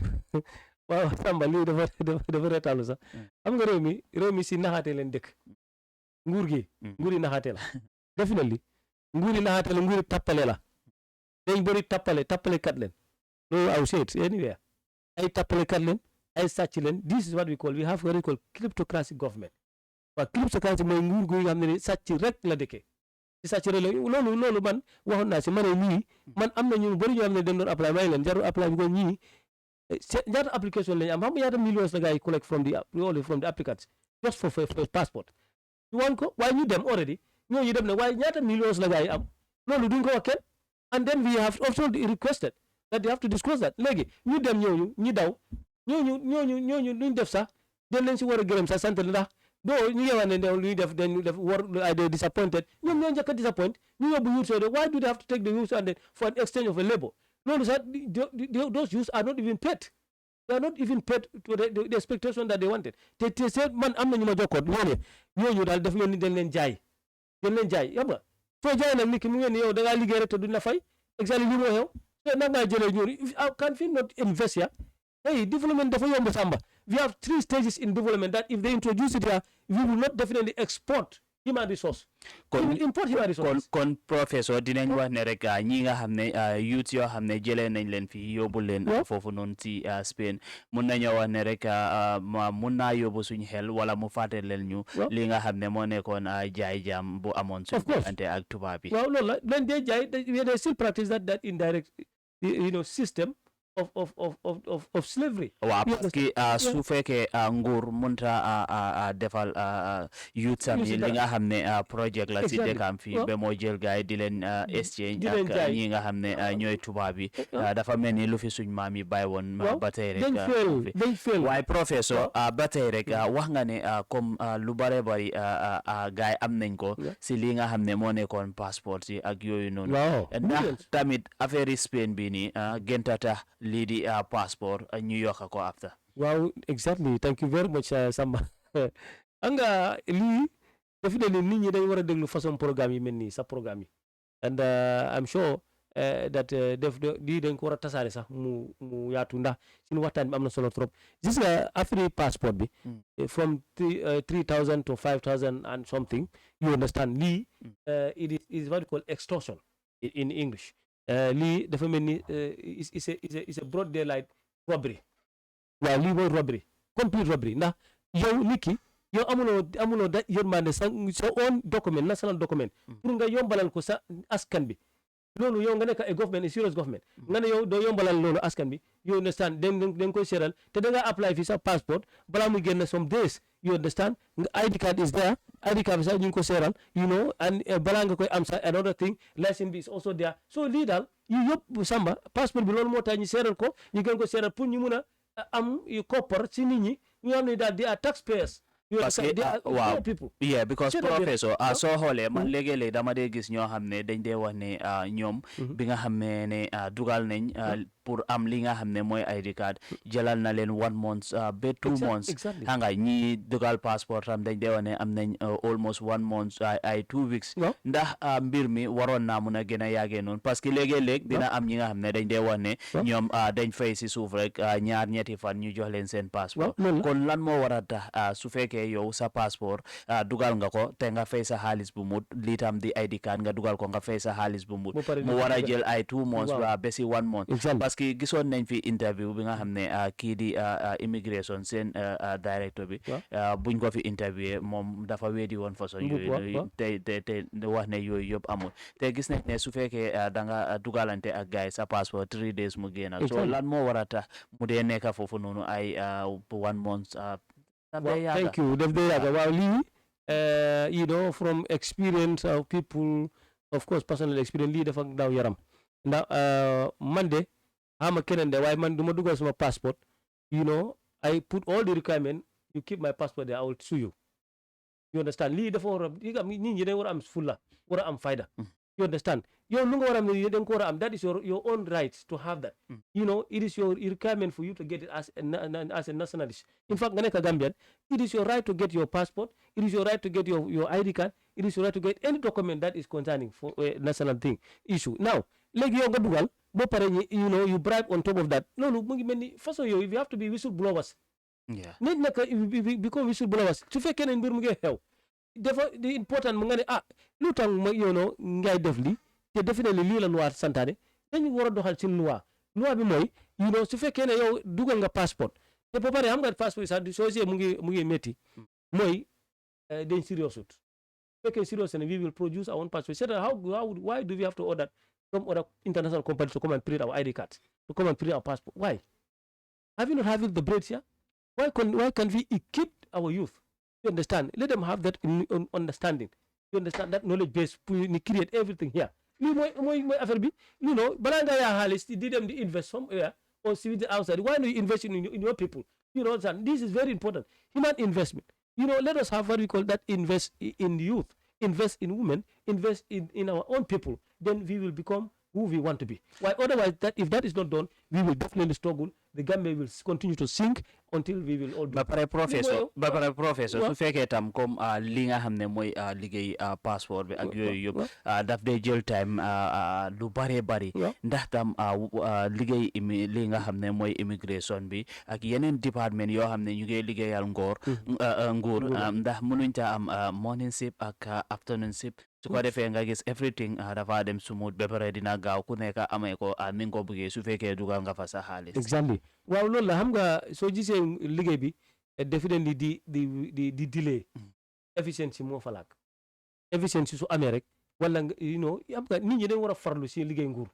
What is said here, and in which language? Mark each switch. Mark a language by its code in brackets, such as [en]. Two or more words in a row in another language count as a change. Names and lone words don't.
[wo] waaw Samba lii dafa reetaalu sax xam nga réew mi si naxaate leen dëkk nguuri naxaate la definitely nguuri naxaate la nguuri tappale la dañ bëri tappale kat leen loolu aw seet anywhere ay tappale kat leen ay sàcc leen [en] this is what we have what we call kleptocracy government [wo] waaw kleptocracy mooy nguur gu nga xam ne ni sàcc rek la dëkkee si sàcc rek la loolu man waxoon naa si ma ne ñii man am na ñu bëri ñoo xam ne dañ doon apply may leen jarul apply bi ko ñii ñaata application lañu am xam nga ñaata millions la gars yi [en] collect from the applicants just for passport [wo] ñu wan ko waaye ñu dem already ñooñu dem ne waaye ñaata millions la gars yi am loolu duñ ko wax kenn [en] and then we have also requested that they have to disclose that [wo] léegi ñu dem ñu daw ñooñu luñ def sax dañ leen si war a gërëm sax sant ndax doo ñu yeewaan ne lu ñu def war ay disappointed ñoom ñoo njëkk a disappoint ñu yóbbu [en] youth so why do they have to take the youth and then for an exchange of a labor [wo] loolu sax [en] those youths are not even paid. They are not even paid to the expectation that they wanted. [wo] Te seet man am na ñu ma jokkoon ñooñu daal daf mel ni dañ leen jaay xam nga soo jaay nag nit ki mu ngeen ni yow da ngaa liggéey rek te duñ la fay exactly li moo xew so nag ngaa jëlee ñooñu [en] can we not invest here hey development [wo] dafa yomb Samba [en] we have 3 stages in development that if they introduce it here we will not definitely export human resource. Import human resource. [wo] kon professeur dinañ wax ne rek ñi nga xam ne youth yoo xam ne jëlee nañ leen fi yóbbu leen foofu noonu ci Spain mun nañoo wax ne rek mun naa yóbbu suñ xel wala mu fàtte leen ñu li nga xam ne moo nekkoon jaay jaam bu amoon suñ diggante ak tubaab bi. waaw loolu la leen dee jaay [en] they still practice that indirect system of slavery. [wo] waaw parce que su fekkee nguur mënta defal youth sami li nga xam ne projet la si dëkkam fii ba moo jël gaay di leen exchange ak ñi nga xam ne ñooy tubaab bi dafa mel ni lu fi suñ maam yi bàyyi woon ba tey rek waaye professeur ba tey rek wax nga ne comme lu bare bari gaay am nañ ko si li nga xam ne moo nekkoon passeport si ak yooyu noonu ndax tamit affaire Spain bi nii gëntata lii di passeport ñu yokk ko after. [en] Wow, exactly. Thank you very much, Samba. [wo] Anga lii definitely nit ñi dañ war a déglu [fr] façon programme [wo] yi mel nii sa programme yi [en] and I'm sure that [wo] lii dañ ko war a tasaare sax mu yaatu ndax suñu waxtaan bi am na solo trop gis nga affaire passport bi [en] from 3,000 to 5,000 and something you understand [wo] lii [en] it is what you call extortion in English. [wo] Lii dafa mel ni [en] is a broad daylight robbery [wo] waaw lii mooy robbery [en] complete robbery [wo] ndax yow nit ki yow amuloo da yërmande sa [en] own document national document [wo] pour nga yombalal ko sa askan bi loolu yow nga nekk ay government a serious government nga ne yow doo yombalal loolu askan bi [en] you understand [wo] den koy seeral te da nga apply fi sa passport balaa muy génn [en] some days you understand ID card is there [wo] ID card bi sax ñu ngi ko seeral and balaa nga koy am sax [en] another thing license [wo] bi [en] is also there so [wo] lii daal yu yëpp Samba passeport bi loolu moo tax ñu seeral ko ñu gën ko seeral pour ñu mun a am koppar si nit ñi ñu xam ne daal di taxpayers [fr] parce que [wo] waaw [en] yeah because [wo] professeur soo xoolee man léegi-léegi dama dee gis ñoo xam ne dañ dee wax ne ñoom bi nga xam ne dugal nañ pour am li nga xam ne mooy ID card jëlal na leen 1 month ba 2 months xam nga ñi dugal passeport tam dañ dee wax ne am nañ [en] almost 1 month [wo] ay 2 weeks ndax mbir mi waroon naa mun a gën a yàggee noonu [fr] parce que [wo] léegi-léegi dina am ñi nga xam ne dañ dee wax ne ñoom dañ fay si suuf rek ñetti fan ñu jox leen seen passeport kon lan moo war a tax su fekkee yow sa passeport dugal nga ko te nga fay sa xaalis bu mut lii tam di ID card nga dugal ko nga fay sa xaalis bu mut mu war a jël ay 2 months ba si 1 month [fr] parce que [wo] gisoon nañ fi interview bi nga xam ne kii di immigration seen directeur bi buñ ko fi interviewé moom dafa weedi woon façon yooyu te wax ne yooyu yëpp amul te gis nañ ne su fekkee da nga dugalante ak gars sa passeport 3 days mu génn so lan moo war a tax mu dee nekk foofu noonu ay 1 month [en] thank you [wo] def dee yàgga waaw lii [en] from experience of people of course personal experience [wo] lii dafa daw yaram ndax man de xama keneen de waaye man du ma dugal sama passport [en] I put all the requirement you keep my passport there I will sue you understand [wo] lii dafa war a nit ñi dañ war a am fulla war a am fayda [en] you understand [wo] yow lu nga war a am ne da nga ko war a am [en] that is your own right to have that it is your requirement for you to get it as a nationalist in fact [wo] nga nekk [en] Gambian it is your right to get your passport it is your right to get your ID card it is your right to get any document that is concerning for national thing issue now [wo] léegi yow nga dugal boo pare [en] you bribe on top of that [wo] loolu mu ngi mel ni façon yooyu [en] you have to be whistleblowers [wo] nit nekk [en] become whistleblowers [wo] su fekkee ne mbir mu ngi xew dafa di important mu nga ne lu tax ma ngay def li te definitely lii la loi santaane dañu war a doxal ci loi bi mooy su fekkee ne yow dugal nga passeport te ba pare xam nga passeport sax soo see mu ngi métti mooy dañ serious ut su fekkee serious ne [en] we will produce our own passport c'est why do we have to order some other international companies to come and print our ID cards to come and print our passport why have you not having the brains here why can't we equip our youth you understand let them have that understanding you understand that knowledge base pour ni create everything here [wo] lii mooy affaire bi balaa nga yaa xaalis di dem di [en] invest somewhere or see the outside why don't you invest in your people understand this is very important human investment let us have what we call that invest in the youth invest in women invest in our own people then we will become who we want to be why otherwise if that is not done we will definitely struggle the Gambia will continue to sink until we will all do. [wo] ba pare professeur su fekkee tam comme li nga xam ne mooy liggéey passeport bi ak yooyu yëpp daf dee jël time lu bëree bëri ndax tam liggéey li nga xam ne mooy immigration bi ak yeneen département yoo xam ne ñu ngi liggéeyal nguur ndax mënuñ ta am [en] morning shift [wo] ak [en] afternoon shift [wo] su ko defee nga gis everything dafa dem smooth ba pare dina gaaw ku nekk amee ko ni nga ko bëggee su fekkee dugal nga fa sa xaalis. Exactly waaw loolu la xam nga soo gisee liggéey bi definitely di delay efficiency moo fa laak efficiency su amee rek wala xam nga nit ñi dañ war a farlu si liggéey nguur.